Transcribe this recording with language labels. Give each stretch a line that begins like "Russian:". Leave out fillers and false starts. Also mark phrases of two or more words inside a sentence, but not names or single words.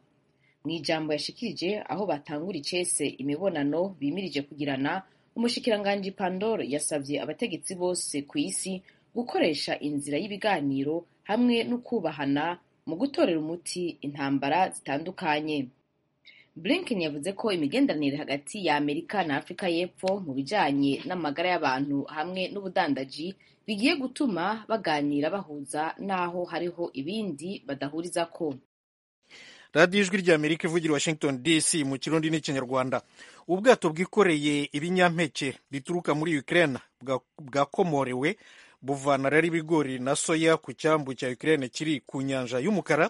Rundi: Mu ijambo yashikirije aho batangura icese imibonano bimirije kugirana, umushikiranganji Pandor yasavye abategetsi bose ku isi gukoresha inzira y'ibiganiro hamwe no kubahana mu gutorera umuti intambara zitandukanye. Blinken yavuze ko imigenderanire hagati ya Amerika na Afurika y'Epfo mu bijanye n'amagara y'abantu hamwe n'ubudandaji bigiye gutuma baganira bahuza n'aho hariho ibindi badahurizako. radiyo ijwi ry'Amerika ivugira Washington DC mu Kirundi n'Ikinyarwanda.
Kinyarwanda: Ubwato bwikoreye ibinyampeke bituruka muri Ukraine bwakomorewe buvana rero ibigori na soya ku cyambu cya Ukraine kiri ku nyanja y'umukara.